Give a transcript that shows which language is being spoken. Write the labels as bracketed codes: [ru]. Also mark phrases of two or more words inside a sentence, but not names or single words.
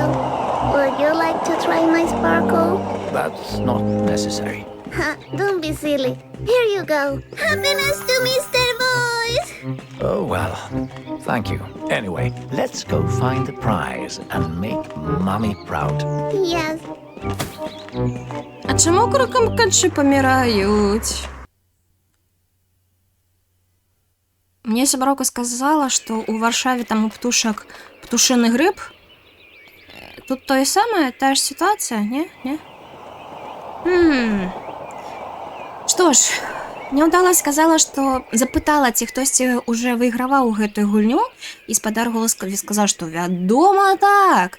[en] Would you like to try my sparkle? That's not necessary. Ha, don't be silly. Here you go. Happiness to Mr. Voice! Oh, well, thank you. Anyway, let's go find the prize and make Mommy proud. Yes. [uk] А чому крокомкачі помирають? [be] Мне сяброўка сказала, што ў Варшаве там у птушак птушыны грыб. Тут тое самае, тая ж сітуацыя, не? Што ж, няўдала сказала, што запытала, ці хтосьці уже выйграваў гэтую гульню, і спадар голас сказаў, што вядома так.